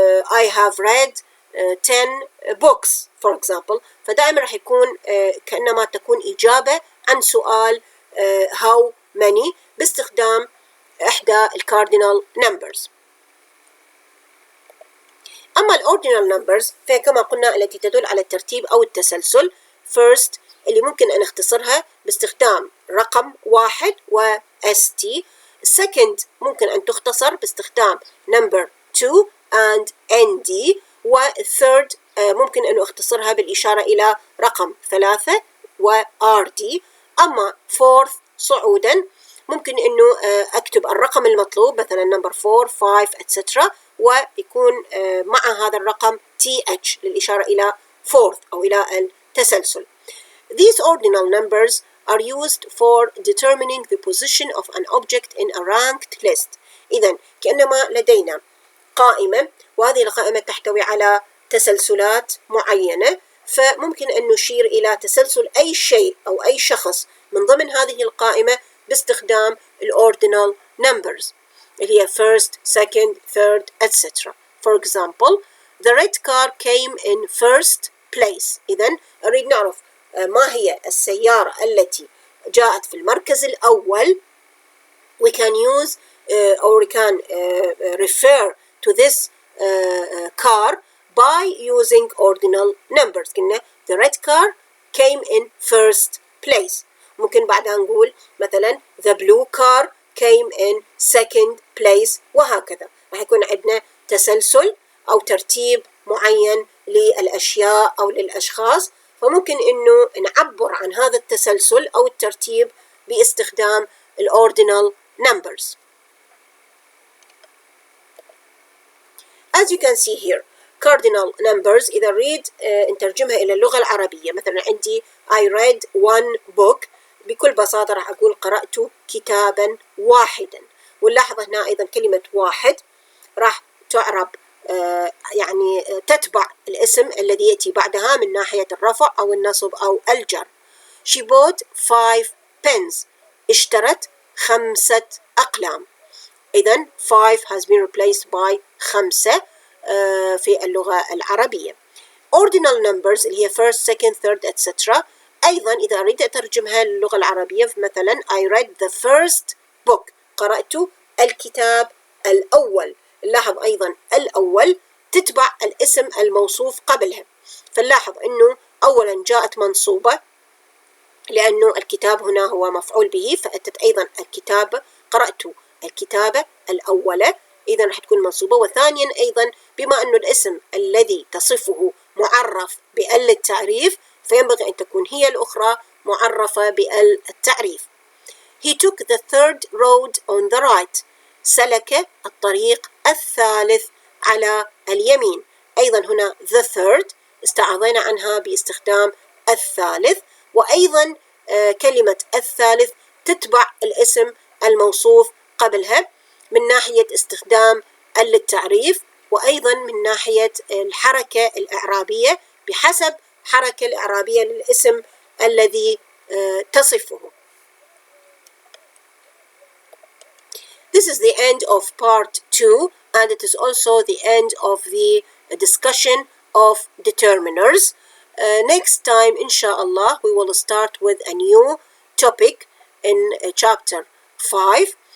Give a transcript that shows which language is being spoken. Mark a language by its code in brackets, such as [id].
[en] I have read 10 books for example. [ar] فدائما راح يكون كأنما تكون إجابة عن سؤال how many باستخدام إحدى cardinal numbers. أما ordinal numbers فهي كما قلنا التي تدل على الترتيب أو التسلسل. First اللي ممكن أن نختصرها باستخدام رقم 1 و ST. Second ممكن أن تختصر باستخدام number 2 and ND. و third ممكن أن أختصرها بالإشارة إلى رقم 3 و RD. أما fourth صعودا ممكن إنه أكتب الرقم المطلوب مثلا number 4 5 etc. ويكون مع هذا الرقم TH للإشارة إلى fourth أو إلى التسلسل. [en] These ordinal numbers are used for determining the position of an object in a ranked list. [ar] إذن كأنما لدينا قائمة، وهذه القائمة تحتوي على تسلسلات معينة، فممكن أن نشير إلى تسلسل أي شيء أو أي شخص من ضمن هذه القائمة باستخدام الordinal numbers اللي هي first, second, third, etc. [en] For example, the red car came in first place. [ar] إذن أريد نعرف ما هي السيارة التي جاءت في المركز الأول. [en] We can use or we can refer to this car by using ordinal numbers. قلنا the red car came in first place. ممكن بعدها نقول مثلا the blue car came in second place وهكذا. [ar] راح يكون عندنا تسلسل أو ترتيب معين للأشياء أو للأشخاص، فممكن إنه نعبر عن هذا التسلسل أو الترتيب باستخدام الordinal numbers. As you can see here, cardinal numbers إذا نريد نترجمها إلى اللغة العربية، مثلا عندي I read one book، بكل بساطة راح أقول قرأت كتابا واحدا. ونلاحظ هنا أيضا كلمة واحد راح تعرب يعني تتبع الاسم الذي يأتي بعدها من ناحية الرفع أو النصب أو الجر. [en] She bought 5 pens. اشترت 5 أقلام. إذن 5 has been replaced by 5 في اللغة العربية. Ordinal numbers اللي هي first, second, third, etc. [ar] أيضا إذا أريد أترجمها للغة العربية مثلا I read the first book، قرأت الكتاب الأول. نلاحظ أيضا الأول تتبع الاسم الموصوف قبلها، فنلاحظ أنه أولا جاءت منصوبة لأنه الكتاب هنا هو مفعول به، فأتت أيضا الكتابة، قرأت الكتابة الأولى، إذا راح تكون منصوبة. وثانيا أيضا بما أنه الاسم الذي تصفه معرف بال التعريف، فينبغي أن تكون هي الأخرى معرفة بال التعريف. [en] He took the third road on the right. [ar] سلك الطريق الثالث على اليمين. أيضا هنا the third استعاضينا عنها باستخدام الثالث، وأيضا كلمة الثالث تتبع الاسم الموصوف قبلها من ناحية استخدام التعريف، وأيضا من ناحية الحركة الإعرابية بحسب حركة الإعرابية للاسم الذي تصفه. [en] This is the end of part 2, and it is also the end of the discussion of determiners. Next time, inshallah, we will start with a new topic in chapter 5.